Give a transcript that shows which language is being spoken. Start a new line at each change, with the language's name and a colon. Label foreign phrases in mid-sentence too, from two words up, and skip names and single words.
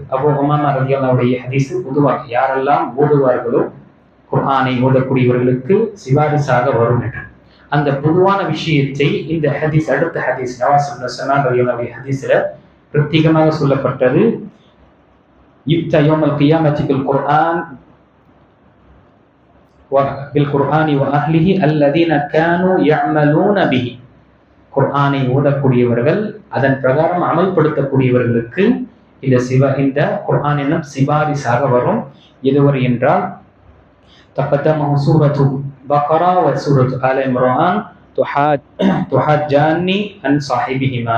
Tamil: அபூ உமாமா ரலியல்லாஹுடைய ஹதீஸ் பொதுவாக யாரெல்லாம் ஓதுவார்களோ குர்ஆனை ஓதக்கூடியவர்களுக்கு சிபாரிசாக வரும் என்று அந்த பொதுவான விஷயத்தை இந்த ஹதீஸ் அடுத்த ஹதீஸ் நவாஸ் இப்னு சம்ஆன் ரலியல்லாஹுடைய ஹதீஸ்ல பிரத்யேகமாக சொல்லப்பட்டது.
Arabic: يؤتى يوم القيامة بالقرآن بالقرآن وأهله الذين كانوا يعملون به.
Tamil: குர்ஆனை ஓதக்கூடியவர்கள் அதன் பிரகாரம் அமல்படுத்தக்கூடியவர்களுக்கு இந்த குர்ஆன் என்னும் சிபாரிசாக வரும். எதுவரை என்றால்
Arabic: تقدمه سورة البقرة و سورة آل عمران تحاجان عن صاحبهما.